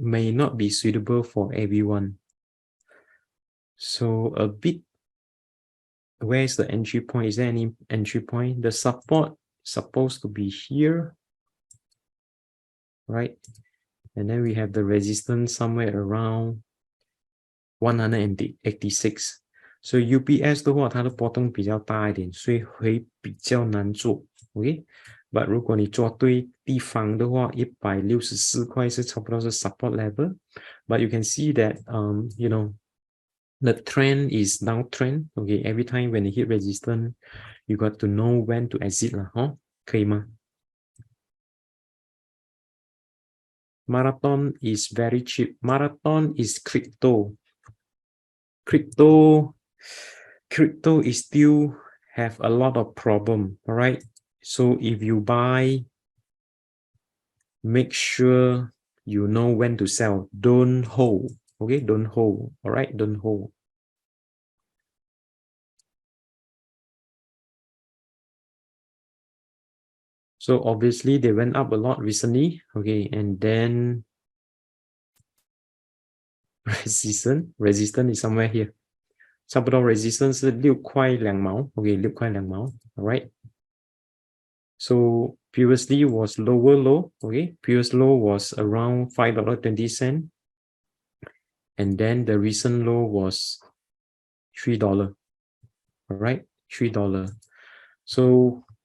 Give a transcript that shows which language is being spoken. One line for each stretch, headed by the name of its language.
English: May not be suitable for everyone. So a bit, where's the entry point? Is there any entry point? The support supposed to be here, right? And then we have the resistance somewhere around 186.
Chinese: 所以 UPS 的话，它的波动比较大一点，所以会比较难做。
English: OK，but
Chinese: 如果你做对地方的话，164块是差不多是 support level。
English: But you can see that you know, the trend is downtrend. Okay, every time when you hit resistance, you got to know when to exit
Chinese: 啦，可以吗？
English: Marathon is very cheap. Marathon is crypto. Crypto is still have a lot of problem. All right. So if you buy, make sure you know when to sell. Don't hold. Okay. Don't hold. All right. Don't hold. So obviously they went up a lot recently. Okay. And then resistance is somewhere here.
Chinese: 差不多 resistance 是6块2毛 ，OK， 6块2毛 ，
English: alright。 So previously was lower low, okay. Previous low was around $5.20, and then the recent low was $3. Alright, $3. So